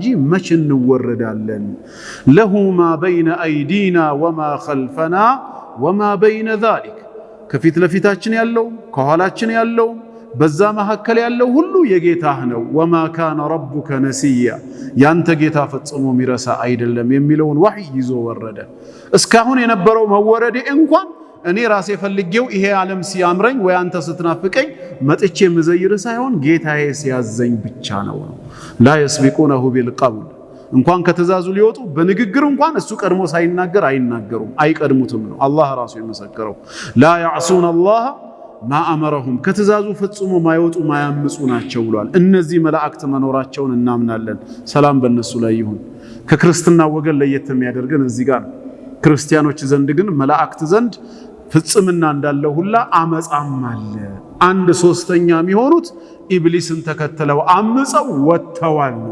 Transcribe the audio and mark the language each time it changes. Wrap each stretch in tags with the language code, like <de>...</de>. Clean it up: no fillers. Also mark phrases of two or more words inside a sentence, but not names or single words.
<am>መች እንወረዳለን</am> <ar>له ما بين أيدينا وما خلفنا وما بين ذلك</ar> <am>ከፊት ለፊታችን ያለው ከኋላችን ያለው በዛ መሐከል ያለው ሁሉ የጌታህ ነው</am> <ar>وما كان ربك نسيا</ar> <am>ያንተ ጌታ ፈጽሞ ሚረሳ አይደለም የሚለውን ወህይ ይዞ ወረደ እስካሁን የነበረው መወረዴ እንኳን እኔ ራሴ ፈልጌው ይሄ ዓለም ሲያምረኝ ወይ አንተ ስትናፍቀኝ መጥቼ መዘይር ሳይሆን ጌታዬ ሲያዘኝ ብቻ ነው</am> <ar>لا يسبقونه بالقول</ar> <am>እንኳን ከተዛዙ ሊወጡ በንግግር እንኳን እሱ ቀድሞ ሳይናገር አይናገሩም አይቀድሙትም ነው አላህ ራሱ የመሰከረው</am> <ar>لا يعصون الله ما امرهم</ar> <am>ከተዛዙ ፈጽሞ ማይወጡ ማያምጹ ናቸው ብሏል እነዚህ መላእክት መኖራቸውን እናምናለን ሰላም በእነሱ ላይ ይሁን ከክርስቲያና ወገን ለየት የሚያደርገን እዚህ ጋር ክርስቲያኖች ዘንድ ግን መላእክት ዘንድ ፍጽምና እንዳለው ሁላ አመጻም አለ አንድ ሶስተኛ የሚሆኑት ኢብሊስን ተከተለው አምጸው ወጥተዋል ነው</am>